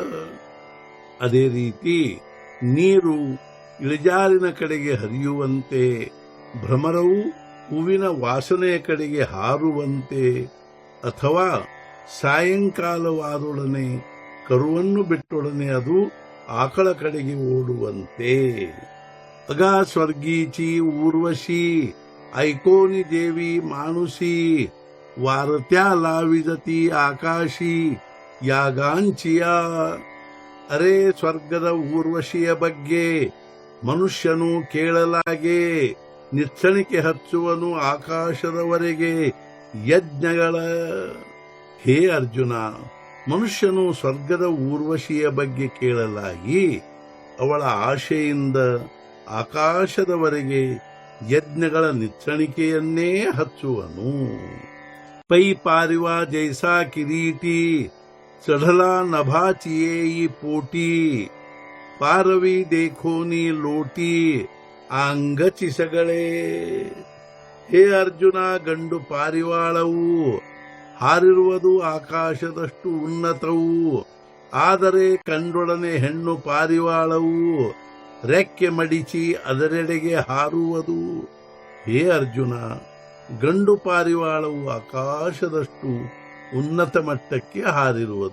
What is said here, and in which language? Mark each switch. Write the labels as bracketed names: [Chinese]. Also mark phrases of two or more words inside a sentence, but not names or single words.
[Kannada] ಅದೇ ರೀತಿ ನೀರು ಇಳಿಜಾರಿನ ಕಡೆಗೆ ಹರಿಯುವಂತೆ, ಭ್ರಮರವು ಹೂವಿನ ವಾಸನೆಯ ಕಡೆಗೆ ಹಾರುವಂತೆ, ಅಥವಾ ಸಾಯಂಕಾಲವಾದೊಡನೆ ಕರುವನ್ನು ಬಿಟ್ಟೊಡನೆ ಅದು ಆಕಳ ಕಡೆಗೆ ಓಡುವಂತೆ. [Marathi] अगा स्वर्गीची ऊर्वशी ऐकोनी देवी मानुसी. वारत्या लाविजती आकाशी यागांचिया. [Kannada] ಅರೆ ಸ್ವರ್ಗದ ಊರ್ವಶಿಯ ಬಗ್ಗೆ ಮನುಷ್ಯನು ಕೇಳಲಾಗೆ, ನಿಚ್ಚಣಿಕೆ ಹಚ್ಚುವನು ಆಕಾಶದವರೆಗೆ ಯಜ್ಞಗಳ. ಹೇ ಅರ್ಜುನ, ಮನುಷ್ಯನು ಸ್ವರ್ಗದ ಊರ್ವಶಿಯ ಬಗ್ಗೆ ಕೇಳಲಾಗಿ ಅವಳ ಆಶೆಯಿಂದ ಆಕಾಶದವರೆಗೆ ಯಜ್ಞಗಳ ನಿಚ್ಚಣಿಕೆಯನ್ನೇ ಹಚ್ಚುವನು. [Marathi] पै पारवा जैसा किरीटी चढला नभाचिये पोटी. पारवी देखोनी लोटी अंगची सगळे. [Kannada] ಹೇ ಅರ್ಜುನ, ಗಂಡು ಪಾರಿವಾಳವು ಹಾರಿರುವುದು ಆಕಾಶದಷ್ಟು ಉನ್ನತವು. ಆದರೆ ಕಂಡೊಡನೆ ಹೆಣ್ಣು ಪಾರಿವಾಳವು ರೆಕ್ಕೆ ಮಡಿಚಿ ಅದರೆಡೆಗೆ ಹಾರುವುದು. ಹೇ ಅರ್ಜುನ, ಗಂಡು ಪಾರಿವಾಳವು ಆಕಾಶದಷ್ಟು ಉನ್ನತ ಮಟ್ಟಕ್ಕೆ ಹಾರಿರುವುದು.